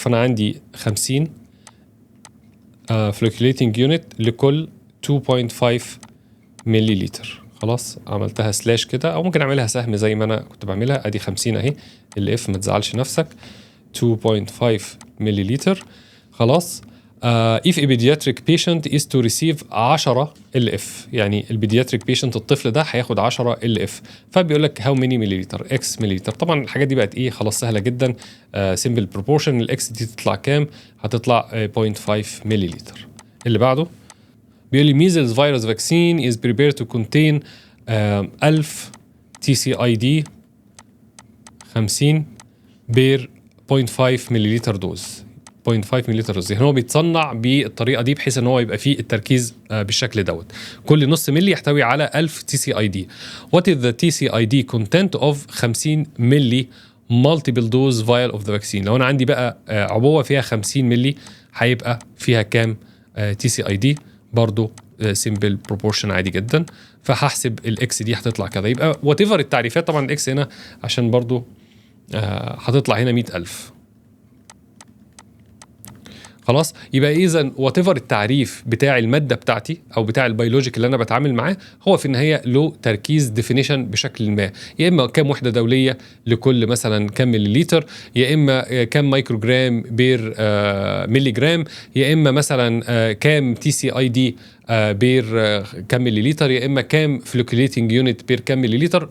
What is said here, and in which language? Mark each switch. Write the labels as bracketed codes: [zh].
[ar] فانا عندي 50 فلوكيوليتنج يونت لكل 2.5 مليلتر. خلاص عملتها سلاش كده، او ممكن اعملها سهم زي ما انا كنت بعملها. ادي 50 اهي، ال اف ما تزعلش نفسك، 2.5 مليلتر. [en] خلاص if a pediatric patient is to receive 10 LF، [ar] يعني البيدياتريك بيشنت الطفل ده هياخد 10 LF. فبيقول لك [en] how many [ar] مليلتر؟ X مليلتر. طبعا الحاجات دي بقت ايه؟ خلاص سهله جدا، [en] simple proportion. [ar] الاكس دي تطلع كام؟ هتطلع 0.5 مليلتر. اللي بعده بيقول لي [en] measles virus vaccine is prepared to contain 1000 TCID 50 per 0.5 millilitre dose. [ar] 0.5 مليلتر دوز. يعني هو بيتصنع بالطريقه دي بحيث ان هو يبقى فيه التركيز بالشكل دوت. كل نص ملي يحتوي على 1000 TCID. [en] What is the TCID content of 50 ملي multiple dose vial of the vaccine؟ [ar] لو انا عندي بقى عبوه فيها 50 ملي هيبقى فيها كام TCID؟ برضو [en] simple proportion [ar] عادي جدا. فهحسب الاكس دي هتطلع كده. يبقى whatever التعريفات، طبعا الاكس هنا عشان برضو هتطلع هنا 100,000. خلاص يبقى اذا وات ايفر التعريف بتاع الماده بتاعتي او بتاع البيولوجيك اللي انا بتعامل معاه، هو في النهايه له تركيز ديفينيشن بشكل ما، يا اما كام وحده دوليه لكل مثلا كام مليلتر، يا اما كام مايكروجرام بير ملي جرام، يا اما مثلا كام تي سي اي دي بير كام مليلتر، يا اما كام فلوكيوليتنج يونت بير كام مليلتر.